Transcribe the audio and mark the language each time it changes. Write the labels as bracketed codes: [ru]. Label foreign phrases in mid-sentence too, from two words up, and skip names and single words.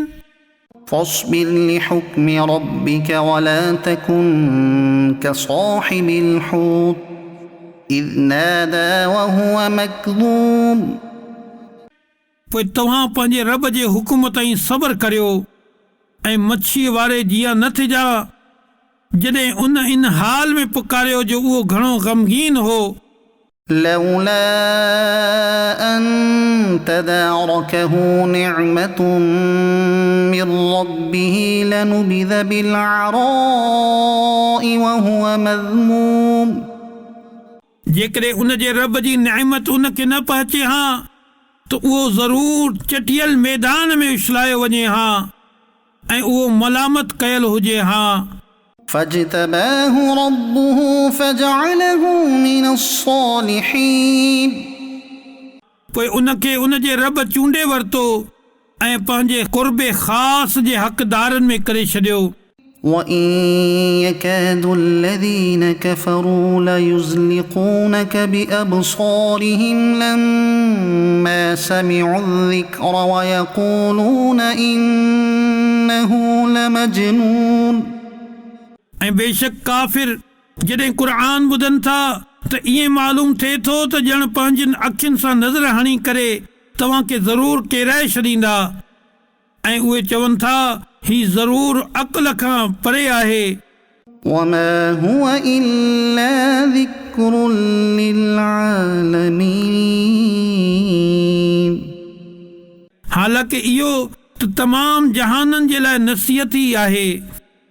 [ar] فاصبر لحكم ربك ولا تكن كصاحب الحوت إذ نادى وهو مكذوب [sd] पोइ तव्हां पंहिंजे रब जे हुकुम ताईं सब्र करियो ऐं मच्छीअ वारे जीअं न थिजा जॾहिं उन इन हाल में पुकारियो जो उहो घणो ग़मगीन हो [ar] لولا أن تداركه نعمة من ربه لنبذ بالعراء وهو مذموم [sd] जेकॾहिं उन जे रब जी नेमत उन खे न पहुचे हा त उहो ज़रूर चटियल मैदान में उछलायो वञे हा ऐं उहो मलामत कयल हुजे हा [ar] فاجتباه ربه فجعله من الصالحين [sd] पोइ उन खे उन जे रब चूंडे वरितो ऐं पंहिंजे क़ुर्बे ख़ासि जे हक़दारनि में करे छॾियो [ar] وإن يكاد الذين كفروا ليزلقونك بأبصارهم لما سمعوا الذكر ويقولون إنه لمجنون [sd] ऐं बेशक काफ़िर जॾहिं क़ुरान ॿुधनि था त ईअं मालूम थिए थो त ॼण पंहिंजनि अखियुनि सां नज़र हणी करे तव्हां खे ज़रूरु किराए छॾींदा ऐं उहे चवनि था ही ज़रूरु अक़ल खां परे आहे [ar] وما هو إلا ذكر للعالمين [sd] हालांकि इहो त तमामु जहाननि जे लाइ नसीहत ई आहे